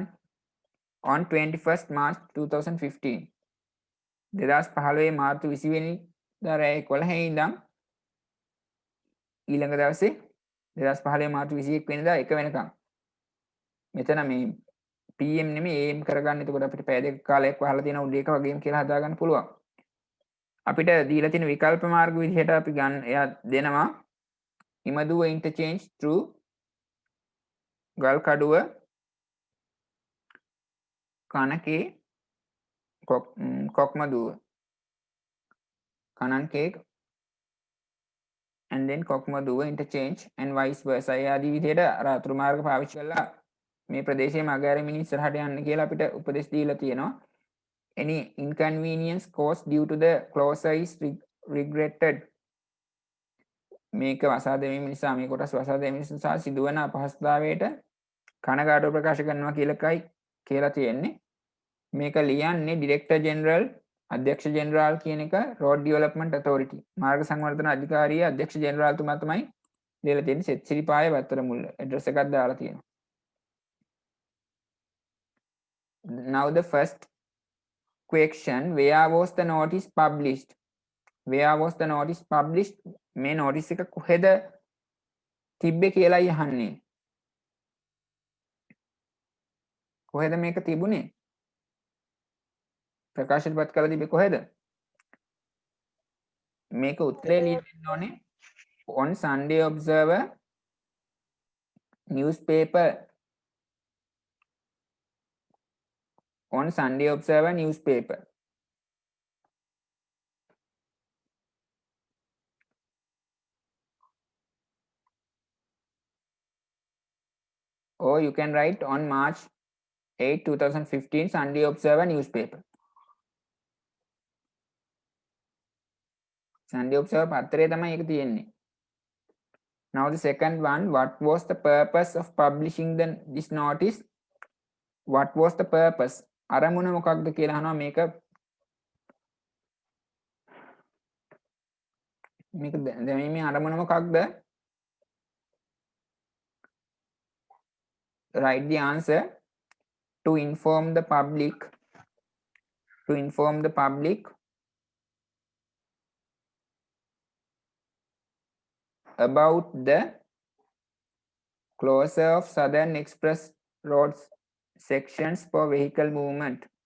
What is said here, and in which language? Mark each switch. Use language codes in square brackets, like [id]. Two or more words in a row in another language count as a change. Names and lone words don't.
[en] On 21st March 2015. [si] 2015 මාර්තු 20 වෙනිදා රෑ 11 ඉඳන් ඊළඟ දවසේ 2015 මාර්තු 21 වෙනිදා 1 වෙනකන්. මෙතන මේ PM නෙමෙයි AM කරගන්න. එතකොට අපිට පැය දෙක කාලයක් වහලා තියෙන උදේ එක වගේම කියලා හදාගන්න පුළුවන්. අපිට දීලා තියෙන විකල්ප මාර්ග විදිහට අපි ගන්න එයා දෙනවා ඉමදුව [en] interchange through [si] ගල්කඩුව කනකේ කොක්මදුව කනන්කේ [en] and then [si] කොක්මදුව [en] interchange and vice versa. [si] ඒ ආදී විදිහට අර අතුරු මාර්ග පාවිච්චි කරලා මේ ප්‍රදේශයේ මග ඇරෙමින් ඉස්සරහට යන්න කියලා අපිට උපදෙස් දීලා තියෙනවා. [en] Any inconvenience caused due to the closure is regretted. [si] මේක වසා දැමීම නිසා මේ කොටස් වසා දැමීම නිසා සිදුවන අපහසුතාවයට කනගාටුව ප්‍රකාශ කරනවා කියලා තියෙන්නේ. මේක ලියන්නේ [en] director general [si] අධ්‍යක්ෂ ජෙනරාල් කියන එක [en] road development authority [si] මාර්ග සංවර්ධන අධිකාරිය අධ්‍යක්ෂ ජෙනරාල්තුමා තමයි ලියලා තියෙන්නේ. සෙත්සිරිපාය වත්තර මුල්ල ඇඩ්‍රස් එකක් දාලා තියෙනවා. [en] Now the first question, where was the notice published? Where was the notice published? [si] මේ notice එක කොහෙද තිබ්බේ කියලායි අහන්නේ. කොහෙද මේක තිබුණේ? ප්‍රකාශිතපත් කරලා තිබ්බේ කොහෙද? මේක උත්තරේ ලියන්න ඕනේ [en] on Sunday Observer newspaper. On Sunday Observer newspaper. Or you can write on March 8, 2015 Sunday Observer newspaper. [si] Sunday Observer පත්තරේ තමයි ඒක තියෙන්නේ. [en] Now the second one, what was the purpose of publishing this notice? What was the purpose? [si] අරමුණ මොකක්ද කියලා අහනවා මේක මේක දැමීමේ අරමුණ මොකක්ද? [en] Write the answer. To inform the public about the closure of Southern Express roads sections for vehicle movement.